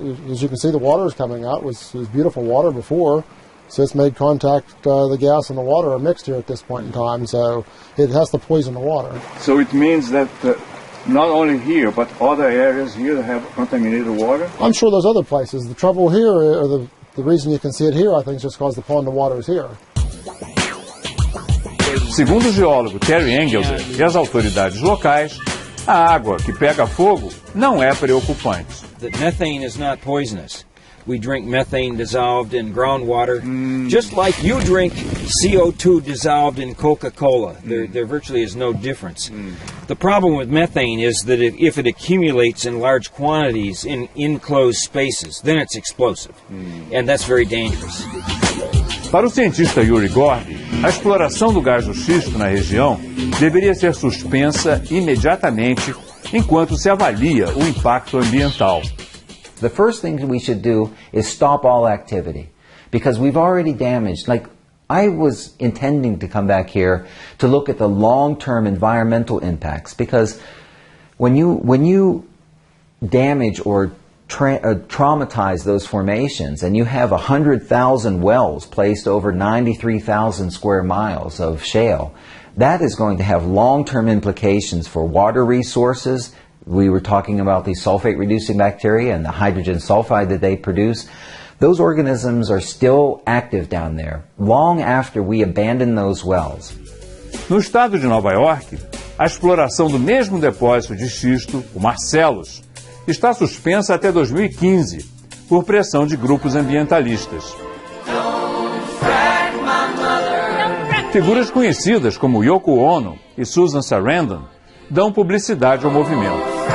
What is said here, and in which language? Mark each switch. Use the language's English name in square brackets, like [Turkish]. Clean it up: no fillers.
[English] As you can see, the water is coming out. It was beautiful water before. So it's made contact, the gas and the water are mixed here at this point in time, so it has to poison the water. So it means that not only here, but other areas here have contaminated water? I'm sure there's other places. The trouble here, or the reason you can see it here, I think, is just because the pond of water is here. [Portuguese] Segundo o geólogo Terry Engelder e as autoridades locais, a água que pega fogo não é preocupante. [English] That methane is not poisonous. We drink methane dissolved in groundwater, just like you drink CO2 dissolved in Coca-Cola. There virtually is no difference. The problem with methane is that if it accumulates in large quantities in enclosed spaces, then it's explosive, and that's very dangerous. [Portuguese] Para o cientista Yuri Gordy, a exploração do gás do xisto na região deveria ser suspensa imediatamente enquanto se avalia o impacto ambiental. [English] The first thing we should do is stop all activity because we've already damaged. Like, I was intending to come back here to look at the long-term environmental impacts because when you damage or traumatize those formations, and you have 100,000 wells placed over 93,000 square miles of shale, that is going to have long-term implications for water resources. We were talking about the sulfate-reducing bacteria and the hydrogen sulfide that they produce. Those organisms are still active down there, long after we abandon those wells. [Portuguese] No estado de Nova York, a exploração do mesmo depósito de xisto, o Marcellus, está suspensa até 2015, por pressão de grupos ambientalistas. Figuras conhecidas como Yoko Ono e Susan Sarandon dão publicidade ao movimento.